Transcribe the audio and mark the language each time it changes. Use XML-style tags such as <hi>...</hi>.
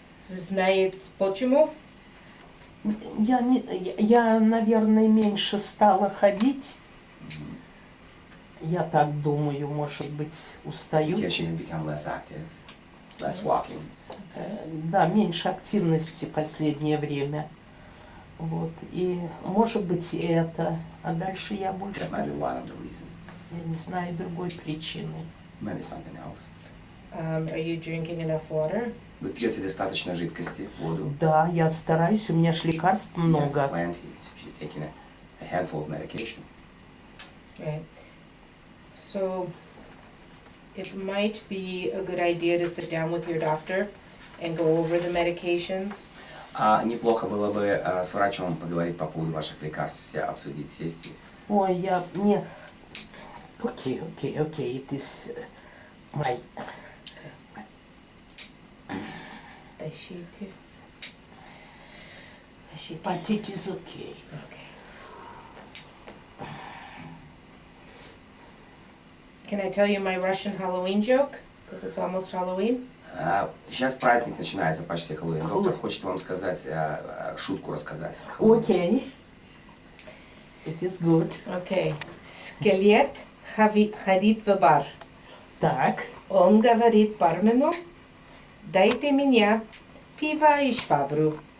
<ru>Знает почему? Я, наверное, меньше стала ходить. Я так думаю, может быть, устаю.</ru> <en>Because you become less active, less walking.</en> <ru>Да, меньше активности в последнее время. Вот. И может быть и это. А дальше я больше...</ru> <en>That might be one of the reasons.</en> <ru>Я не знаю другой причины.</ru> <en>Maybe something else. Are you drinking enough water?</en> <ru>Вы пьете достаточно жидкости, воду? Да, я стараюсь, у меня ж лекарств</ru> <en>Yes,</en> <ru>много.</ru> <en>plenty. She's taking a handful of medication. Right. So it might be a good idea to sit down with your doctor and go over the medications.</en> <ru>Неплохо было бы с врачом поговорить по поводу ваших лекарств, все обсудить, сесть. Ой, мне...</ru> <en>Окей, it is my...</en> <ru>Тащите.</ru> <en>But it is okay. Okay. Can I tell you my Russian Halloween joke? Because it's almost Halloween.</en> <ru>Сейчас праздник начинается, почти Хэллоуин. Доктор хочет вам сказать, шутку рассказать.</ru> <en>Okay. It is good.</en> <ru>Okay. Скелет ходит в бар. Так. Он говорит бармену, дайте мне пиво и швабру.</ru>